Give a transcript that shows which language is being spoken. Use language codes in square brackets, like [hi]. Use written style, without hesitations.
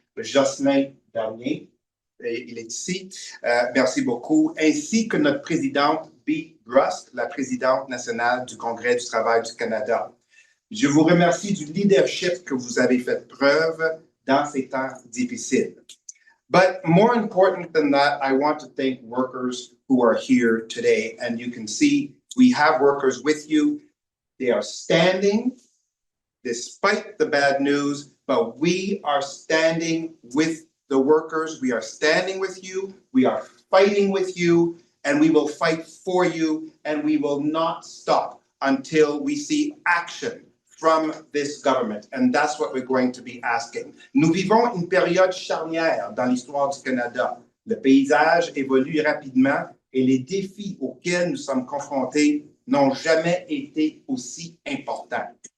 [fr] Jocelyn Darnier, il est ici. Merci beaucoup. Ainsi que notre présidente Bea Bruske, la présidente nationale du Congrès du travail du Canada. Je vous remercie du leadership que vous avez fait preuve dans ces temps difficiles. [en] But more important than that, I want to thank workers who are here today. And you can see we have workers with you. They are standing despite the bad news, but we are standing with the workers. We are standing with you. We are fighting with you, and we will fight for you, and we will not stop until we see action from this government, and that's what we're going to be asking. [fr] Nous vivons une période charnière dans l'histoire du Canada. Le paysage évolue rapidement et les défis auxquels nous sommes confrontés n'ont jamais été aussi importants.